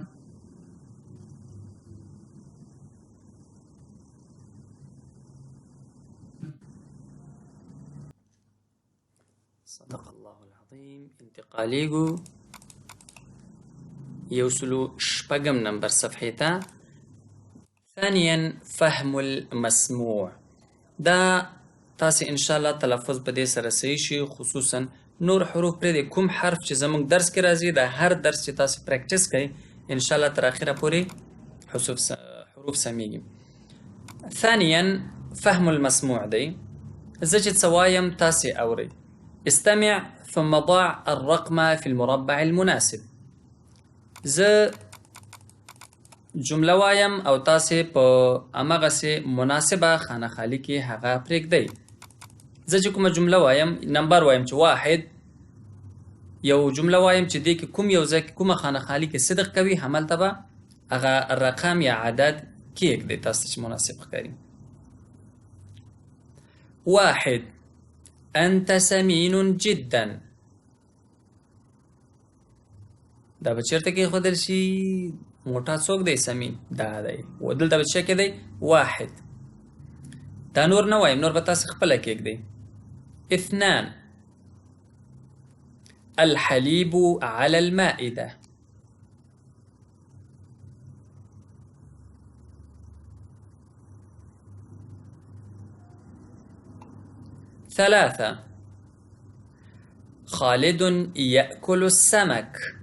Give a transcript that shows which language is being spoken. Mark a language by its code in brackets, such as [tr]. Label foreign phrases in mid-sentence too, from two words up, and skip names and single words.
[ar] صدق الله العظيم. انتقاليگو يوصلوا شبقم نمبر صفحيتا. ثانيا فهم المسموع. [ps] دا تاسي [ar] ان شاء الله [ps] تلفظ بده سره صحیح شي، خصوصا نور حروف پر دې کوم حرف چې زموږ درس کې راځي دا هر درس چې تاسو پریکټیس کړئ [ar] ان شاء الله [ps] تر اخره پورې حروف سميږي. [ar] ثانيا فهم المسموع دی. [ps] زه چې څه وایم تاسې اورئ. [ar] استمع ثم ضع الرقم في المربع المناسب. [ps] زه جمله وایم او تاسې په همغسې مناسبه خانه خالي کې هغه پرېږدئ. زه چې کومه جمله وایم نمبر وایم چې واحد، یو جمله وایم چې دې کې کوم یو ځای کې کومه خانه خالي کې صدق کوي هملته به هغه رقم یا عدد کېږدئ تاسو چې مناسب ښکاري. [ar] واحد أنت سمين جدا. [ps] دا به چېرته کېښودل شي؟ موټا څوک دی؟ سمین. دا دی و دلته به څه کې دی؟ واحد. دا نور نه وایم، نور به تاسې خپله کېږدئ. [ar] اثنان الحليب على المائدة. ثلاثة خالد يأكل السمك.